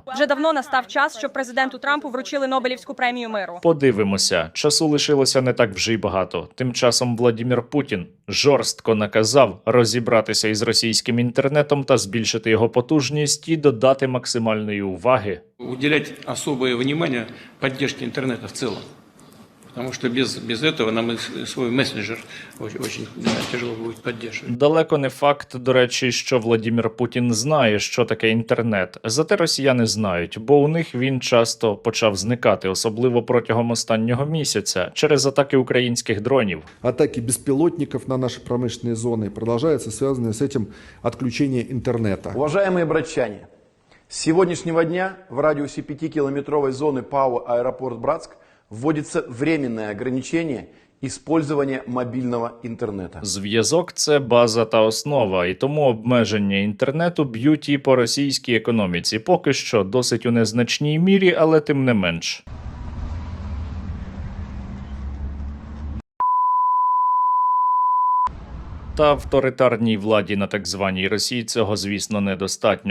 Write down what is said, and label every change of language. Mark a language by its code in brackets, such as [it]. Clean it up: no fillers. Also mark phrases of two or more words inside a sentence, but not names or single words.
[uk] Вже давно настав час, щоб президенту Трампу вручили Нобелівську премію миру. Подивимося. Часу лишилося не так вже й багато. Тим часом Владімір Путін жорстко наказав розібратися із російським інтернетом та збільшити його потужність і додати максимальної уваги. [ru] Уделять особое внимание поддержке интернета в целом. Потому что без этого нам и свой мессенджер очень тяжело будет поддерживать. [uk] Далеко не факт, до речі, що Владімір Путін знає, що таке інтернет. Зате росіяни знають, бо у них він часто почав зникати, особливо протягом останнього місяця, через атаки українських дронів. [ru] Атаки беспилотников на наши промышленные зоны продолжаются, связанные с этим отключение интернета. Уважаемые братчане, с сегодняшнего дня в радиусе 5-километровой зоны ПАО «Аэропорт Братск» вводится временное ограничение использования [uk] мобільного інтернету. Зв'язок – це база та основа, і тому обмеження інтернету б'ють і по російській економіці. Поки що досить у незначній мірі, але тим не менш. Та авторитарній владі на так званій Росії цього, звісно, недостатньо.